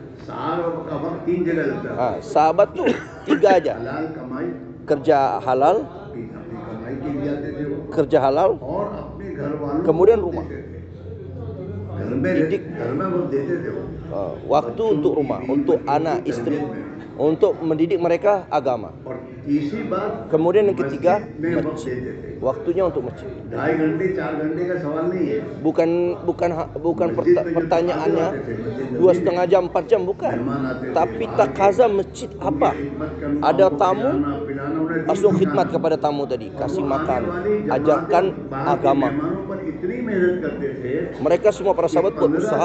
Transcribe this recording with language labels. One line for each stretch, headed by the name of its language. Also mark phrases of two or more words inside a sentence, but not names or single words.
Indonesian: Sahabat tuh 3 aja, kerja halal, kemudian rumah, didik, waktu untuk rumah, untuk anak istri, untuk mendidik mereka agama.
Hindi: और तीसरी बात,
Indonesian: Kemudian yang ketiga,
Hindi: मस्जिद में वक्त
Indonesian: masjid.
Hindi: देते थे।
Indonesian: Waktunya untuk masjid.
Hindi: 2.5 घंटे 4 घंटे का सवाल नहीं है।
Indonesian: Bukan pertanyaannya 2,5 jam 4 jam, bukan. Tapi takaza masjid apa? Ada tamu, langsung khidmat kepada tamu tadi, kasih makan, ajarkan agama. Mereka semua para sahabat buat usaha.